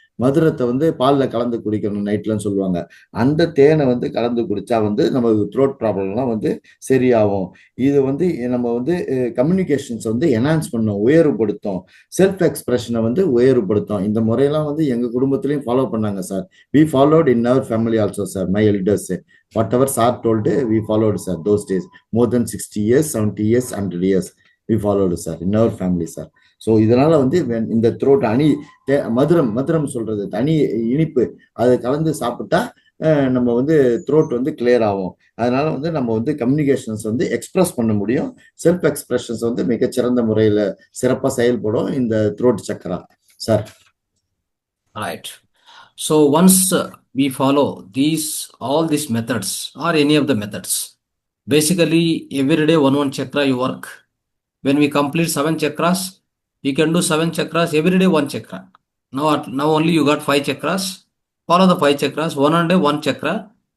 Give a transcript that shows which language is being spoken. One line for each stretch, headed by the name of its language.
Tamil: மதுரத்தை வந்து பாலில் கலந்து குடிக்கணும் நைட்லன்னு சொல்லுவாங்க. அந்த தேனை வந்து கலந்து குடிச்சா வந்து நம்ம த்ரோட் ப்ராப்ளம்லாம் வந்து சரியாகும். இது வந்து நம்ம வந்து கம்யூனிகேஷன்ஸ் வந்து என்ஹான்ஸ் பண்ணும், உயர்வுபடுத்தும். செல்ஃப் எக்ஸ்பிரஷனை வந்து உயர்வுபடுத்தும். இந்த முறையெல்லாம் வந்து எங்க குடும்பத்திலையும் ஃபாலோ பண்ணாங்க sir.
English: We followed in our family also sir. My elders, whatever sir told, we followed sir. Those days, more than 60 years, 70 years, 100 years, we followed sir in our family sir.
Tamil: So இதனால வந்து இந்த throat மதுரம் சொல்றது, தனி இனிப்பு, அதை கலந்து சாப்பிட்டா நம்ம வந்து த்ரோட் வந்து கிளியர் ஆகும். அதனால வந்து நம்ம வந்து கம்யூனிகேஷன்ஸ் வந்து எக்ஸ்பிரஸ் பண்ண முடியும். செல்ஃப் எக்ஸ்பிரஷன்ஸ் வந்து மிகச்சிறந்த முறையில் சிறப்பாக செயல்படும் இந்த throat chakra sir.
English: Right. So once we follow all these methods or any of the methods, basically every day one chakra you work. When we complete 7 chakras, you can do 7 chakras every day, 1 chakra. Now only you got 5 chakras. Follow the 5 chakras, one day 1 chakra.